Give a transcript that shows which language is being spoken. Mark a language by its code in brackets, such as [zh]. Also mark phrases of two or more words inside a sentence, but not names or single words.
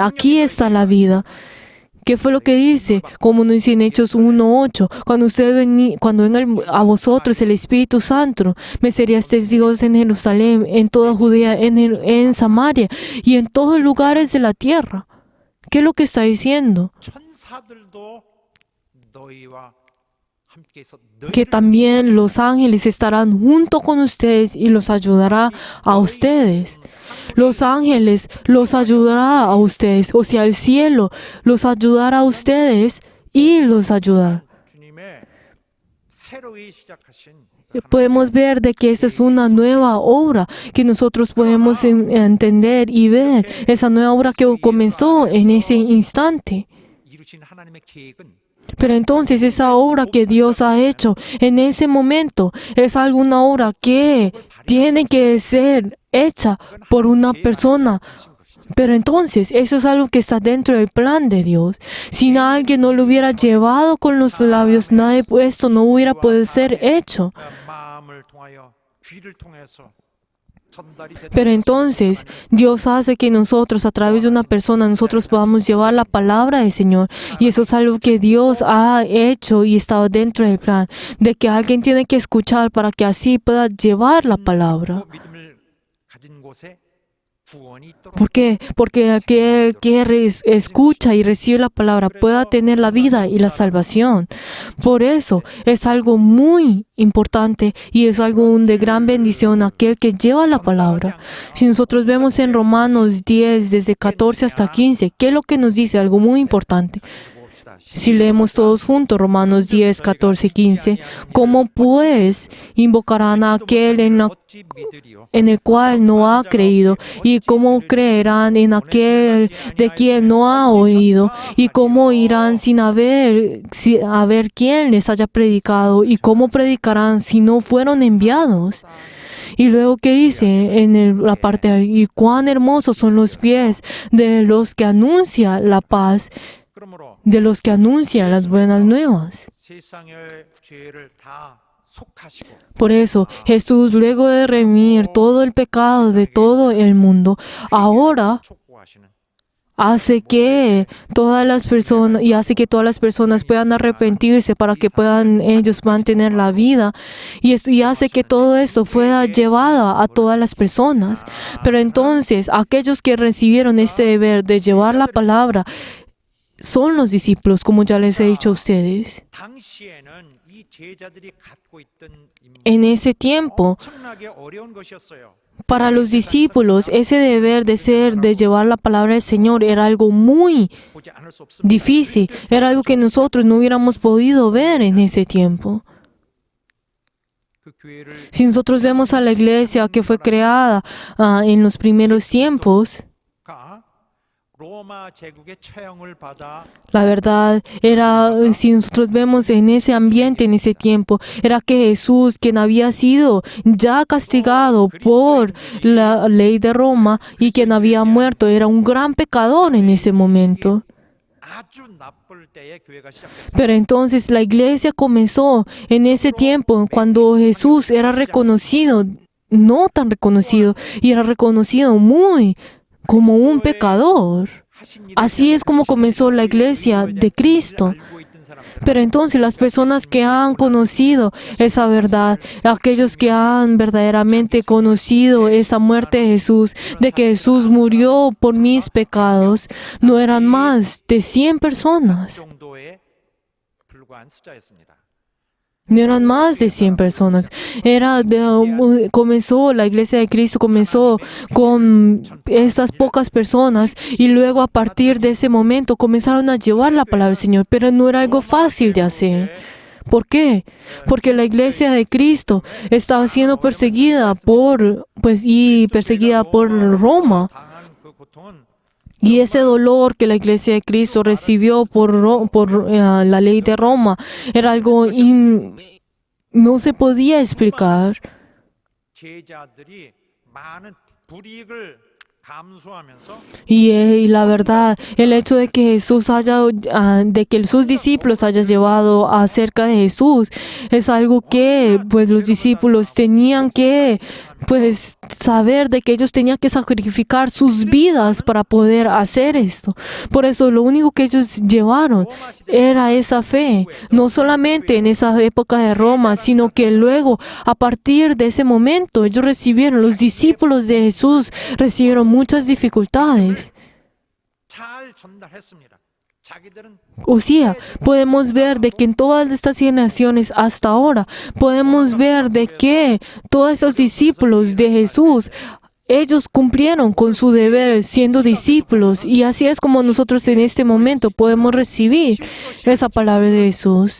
[es] Aquí está la vida. ¿Qué fue lo que dice? Como nos dice en Hechos 1:8, cuando venga a vosotros el Espíritu Santo, me seríais testigos en Jerusalén, en toda Judea, en Samaria y en todos los lugares de la tierra. ¿Qué es lo que está diciendo? [ko] 천사들도 너희와 함께해서 [es] Que también los ángeles estarán junto con ustedes y los ayudará a ustedes. Los ángeles los ayudará a ustedes, o sea, el cielo los ayudará a ustedes y los ayudará. [ko] 주님의 새로이 시작하신 [es] Podemos ver de que esa es una nueva obra que nosotros podemos entender y ver, esa nueva obra que comenzó en ese instante. [ko] 이루신 하나님의 계획은 [es] Pero entonces esa obra que Dios ha hecho en ese momento es alguna obra que tiene que ser hecha por una persona. Pero entonces eso es algo que está dentro del plan de Dios. Si alguien no lo hubiera llevado con los labios, nada de esto no hubiera podido ser hecho. [ko] 마음을 통하여 귀를 통해서 전달이 됐다. [es] Pero entonces Dios hace que nosotros, a través de una persona, nosotros podamos llevar la palabra del Señor. Y eso es algo que Dios ha hecho y estaba dentro del plan, de que alguien tiene que escuchar para que así pueda llevar la palabra. [ko] 믿음을 가진 곳에 구원이 있도록 [es] ¿Por qué? Porque aquel que escucha y recibe la palabra pueda tener la vida y la salvación. Por eso es algo muy importante y es algo de gran bendición aquel que lleva la palabra. Si nosotros vemos en Romanos 10, desde 14 hasta 15, ¿qué es lo que nos dice? Algo muy importante. [ko] 봅시다. [es] Si leemos todos juntos Romanos 10, 14 y 15, ¿cómo pues invocarán a aquel [ko] 어찌 믿으리요? [es] en el cual no ha creído? ¿Y cómo creerán en aquel de quien no ha oído? ¿Y cómo irán sin haber quien les haya predicado? ¿Y cómo predicarán si no fueron enviados? Y luego, ¿qué dice en la parte de ahí? Y cuán hermosos son los pies de los que anuncian la paz, [ko] 그러므로 [es] de los que anuncian las buenas nuevas. [ko] 세상의 죄를 다 속하시고 [es] Por eso, Jesús, luego de remir todo el pecado de todo el mundo, ahora [ko] 촉구하시는 [es] hace que todas las personas puedan arrepentirse para que ellos puedan tener la vida, y hace que todo eso fuera llevado a todas las personas. Pero entonces, aquellos que recibieron este deber de llevar la palabra son los discípulos, como ya les he dicho a ustedes. [ko] 당시에는 이 제자들이 갖고 있던 [es] En ese tiempo, [ko] 엄청나게 어려운 것이었어요. [es] para los discípulos, ese deber de llevar la palabra del Señor era algo muy [ko] 보지 않을 수 없습니다. [es] difícil, era algo que nosotros no hubiéramos podido ver en ese tiempo. [ko] 그 교회를 [es] Si nosotros vemos a la iglesia que fue creada en los primeros tiempos, [ko] 가 로마 제국의 처형을 받아 [es] la verdad era, si nosotros vemos en ese ambiente, en ese tiempo, era que Jesús, quien había sido ya castigado por la ley de Roma y quien había muerto, era un gran pecador en ese momento. [ko] 아주 나쁠 때에 교회가 시작됐어요. [es] Pero entonces la iglesia comenzó en ese tiempo, cuando Jesús era reconocido, no tan reconocido, y era reconocido muy como un pecador. Así es como comenzó la iglesia de Cristo. Pero entonces las personas que han conocido esa verdad, aquellos que han verdaderamente conocido esa muerte de Jesús, de que Jesús murió por mis pecados, no eran más de 100 personas. [ko] 정도에 불과한 숫자였습니다. [es] No eran más de 100 personas. La iglesia de Cristo comenzó con estas pocas personas y luego a partir de ese momento comenzaron a llevar la palabra del Señor, pero no era algo fácil de hacer. ¿Por qué? Porque la iglesia de Cristo estaba siendo perseguida por Roma. Y ese dolor que la iglesia de Cristo recibió por la ley de Roma era algo no se podía explicar. [ko] 제자들이 많은 불이익을 감수하면서 [es] Y la verdad, el hecho de que sus discípulos hayan llevado acerca de Jesús es algo que pues los discípulos tenían que saber de que ellos tenían que sacrificar sus vidas para poder hacer esto. Por eso lo único que ellos llevaron era esa fe, no solamente en esa época de Roma, sino que luego a partir de ese momento los discípulos de Jesús recibieron muchas dificultades. [ko] 잘 전달했습니다. 자기들은 [es] O sea, podemos ver de que en todas estas generaciones hasta ahora, podemos ver de que todos esos discípulos de Jesús, ellos cumplieron con su deber siendo discípulos, y así es como nosotros en este momento podemos recibir esa palabra de Jesús.